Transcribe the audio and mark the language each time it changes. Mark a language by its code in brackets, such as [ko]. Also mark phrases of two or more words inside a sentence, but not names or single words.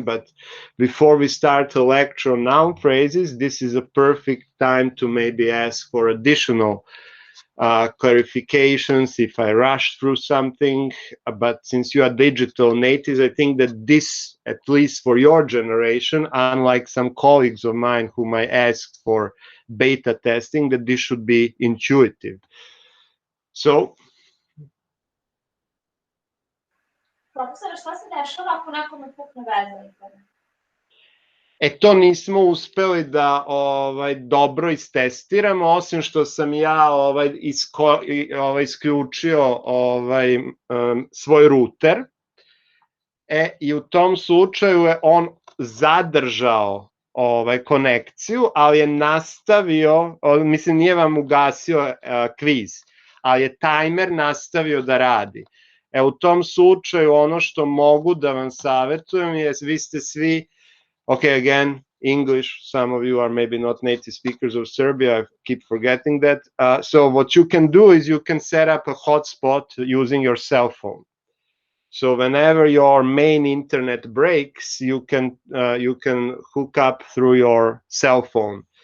[en] But before we start the lecture on noun phrases, this is a perfect time to maybe ask for additional clarifications if I rush through something. But since you are digital natives, I think that this, at least for your generation, unlike some colleagues of mine whom I asked for beta testing, that this should be intuitive. So, [sr] Profesore, šta se dešava ako nekome pukne veza ikada? to nismo uspeli da dobro istestiramo, osim što sam ja isključio svoj ruter. I u tom slučaju je on zadržao konekciju, ali je nastavio, mislim nije vam ugasio kviz, ali je tajmer nastavio da radi. U tom slučaju ono što mogu da vam savjetujem je, vi ste svi, [en] okay, again, English, some of you are maybe not native speakers of Serbia, I keep forgetting that. So what you can do is you can set up a hotspot using your cell phone. So whenever your main internet breaks, you can hook up through your cell phone.